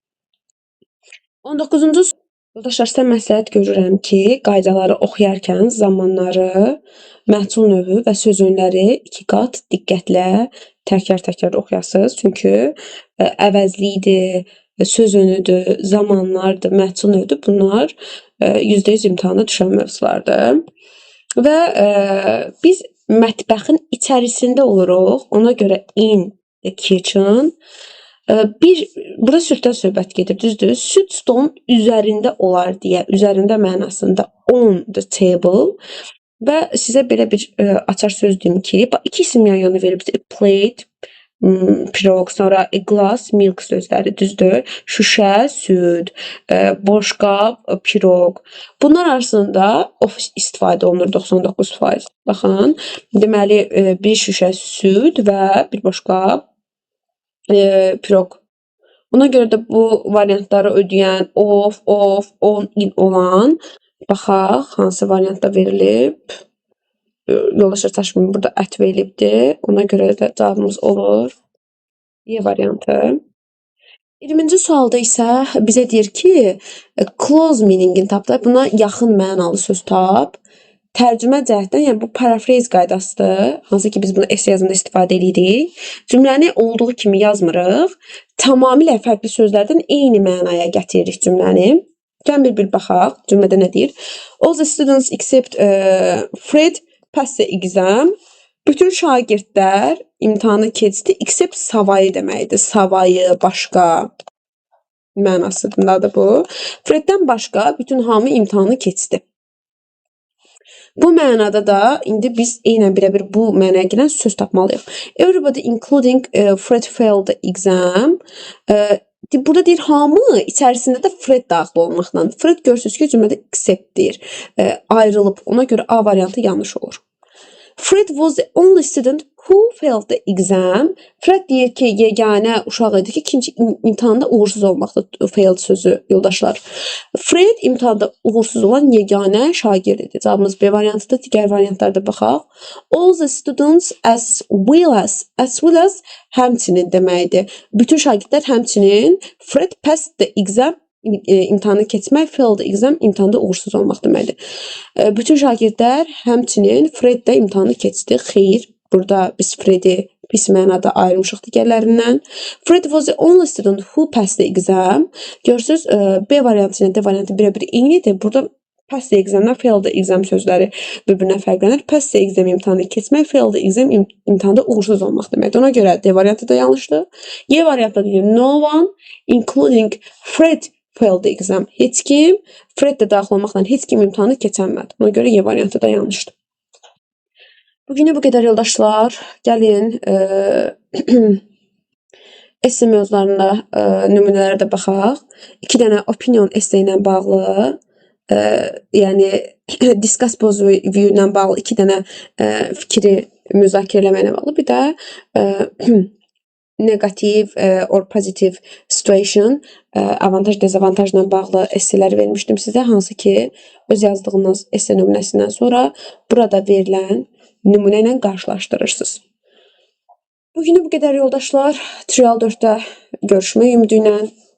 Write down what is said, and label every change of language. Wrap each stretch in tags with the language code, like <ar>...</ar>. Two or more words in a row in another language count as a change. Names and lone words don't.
<az>19-cu yoldaşlar, sizə məsləhət görürəm ki, qaydaları oxuyarkən zamanları, məhsul növü və söz önləri 2 qat diqqətlə təkrar oxuyasınız. Çünki əvəzlidir, söz önüdür, zamanlardır, məhsul növüdür. Bunlar %100 imtahana düşən mövzulardır. Və biz mətbəxin içərisində oluruq. Ona görə</az> <en>in the kitchen.</en> <az>Burada süddən söhbət gedir, düzdür? Süd stolun üzərində olar deyə, üzərində mənasında</az> <en>on the table.</en> <az>Və sizə belə bir açar söz deyim ki, iki isim yan yana verib, plate, pirog, sonra</az> <en>glass, milk</en> <az>sözləri, düzdür? Şüşə, süd, boşqab, pirog. Bunlar arasında of istifadə olunur 99%. Baxın, deməli bir şüşə süd və bir boşqab pirog. Ona görə də bu variantları ödəyən</az> <en>of, on, in</en> <az>olan, baxaq, hansı variantda verilib. Yoldaşlar çaşmayın, burada ət verilibdir. Ona görə də cavabımız olur Y variantı. 20-ci sualda isə bizə deyir ki,</az> <en>close meaningini</en> <az>tap da, buna yaxın mənalı söz tap. Tərcümə cəhətdən, yəni bu paraphrase qaydasıdır. Hansı ki, biz bunu essay yazımında istifadə edirik. Cümləni olduğu kimi yazmırıq. Tamamilə fərqli sözlərdən eyni mənaya gətiririk cümləni. Gəlin bir baxaq, cümlədə nə deyir?</az> <en>All the students except Fred passed the exam.</en> <az>Bütün şagirdlər imtahanı keçdi, except savayı deməkdir. Savayı, başqa mənasındadır bu. Freddən başqa bütün hamı imtahanı keçdi. Bu mənada da indi biz eynən birə-bir bu mənaya gələn söz tapmalıyıq.</az> <en>Everybody including Fred failed the exam.</en> <az>burada deyir hamı, içərisində də Fred daxil olmaqla. Fred görürsünüz ki, cümlədə except deyir. Ayrılıb. Ona görə A variantı yanlış olur.</az> <en>Fred was the only student who failed the exam.</en> <az>Fred deyir ki, yeganə uşaq idi ki, ikinci imtahanda uğursuz olmaqda. Failed sözü, yoldaşlar. Fred imtahanda uğursuz olan yeganə şagird idi. Cavabımız B variantıdır. Digər variantlarda baxaq.</az> <en>All the students as well as</en> <az>həmçinin deməkdir. Bütün şagirdlər həmçinin Fred</az> <en>passed the exam</en> <az>imtahanı keçmək,</az> <en>failed the exam</en> <az>imtahanda uğursuz olmaq deməkdir. Bütün şagirdlər həmçinin Fred də imtahanı keçdi. Xeyr, burada biz Fred'i pis mənada ayırmışıq digərlərindən.</az> <en>Fred was the only student who passed the exam.</en> <az>Görürsünüz, B variantı ilə D variantı birə-bir eynidir. Burada</az> <en>pass the exam'dan fail the exam</en> <az>sözləri bir-birinə fərqlənir.</az> <en>Pass the exam</en> <az>imtahanı keçmək,</az> <en>fail the exam</en> <az>imtahanda uğursuz olmaq deməkdir. Ona görə D variantı da yanlışdır. Y variantı deyir,</az> <en>no one including Fred failed the exam.</en> <az>Heç kim, Fred də daxil olmaqla heç kim imtahanı keçənmədi. Ona görə Y variantı da yanlışdır. Bugünə bu qədər yoldaşlar. Gəlin esse mövzularına nümunələrə də baxaq. 2 dənə opinion esse ilə bağlı, yəni</az> <en>discuss both view</en> <az>ilə bağlı 2 dənə fikri müzakirə eləməklə bağlı. Bir də</az> <en>negative or positive situation,</en> <az>avantaj dezavantajla bağlı esselər vermişdim sizə, hansı ki öz yazdığınız esse nümunəsindən sonra burada verilən nümunə ilə qarşılaşdırırsınız. Bugünə bu qədər yoldaşlar. Trial 4-də görüşmək ümidi ilə.</az>